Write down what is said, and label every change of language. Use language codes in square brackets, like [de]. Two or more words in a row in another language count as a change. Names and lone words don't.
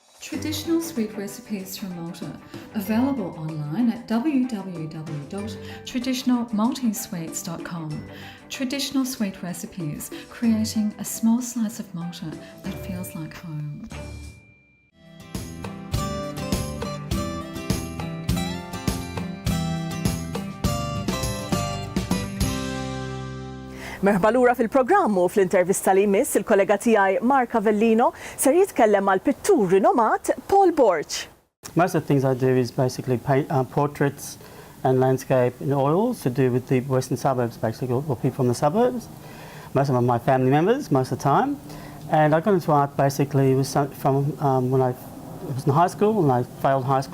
[en] Traditional sweet recipes from Malta, available online at www.traditionalmaltesweets.com. Traditional sweet recipes, creating a small slice of Malta that feels like home. [mt] Merħba lura fil-programm u fl-intervista li jmiss il-kollega tiegħi Mark Avellino ser jitkellem mal-pittur rinomat Paul Borg. [en] Most of the things I do is basically paint portraits and landscape in oils to do with the western suburbs, basically, or people from the suburbs. Most of them are my family members, most of the time. And I got into art basically from when I was in high school, and I failed high school.